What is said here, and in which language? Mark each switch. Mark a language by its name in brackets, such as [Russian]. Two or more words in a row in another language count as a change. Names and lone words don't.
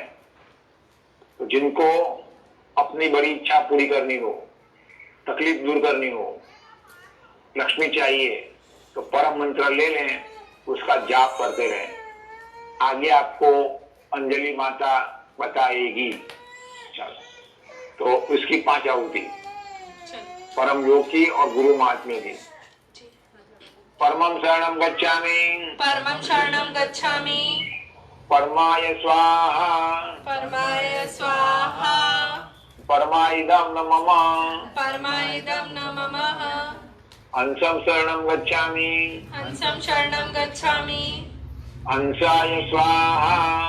[Hindi] तो जिनको अपनी बड़ी इच्छा पूरी करनी हो, तकलीफ दूर करनी हो, लक्ष्मी चाहिए, तो परम मंत्र ले लें, उसका जाप करते रहें। आगे आपको अंजलि माता बताएगी। चलो, तो उसकी 5 आहुति, परम योग की और गुरु महात्म्य की। [Sanskrit] परमं शरणं गच्छामि। परमं शरणं गच्छामि। परमाय स्वाहा। परमाय स्वाहा। परमाइदं न मम। परमाइदं न मम। हंसं शरणं गच्छामि। हंसं शरणं गच्छामि। हंसाय स्वाहा।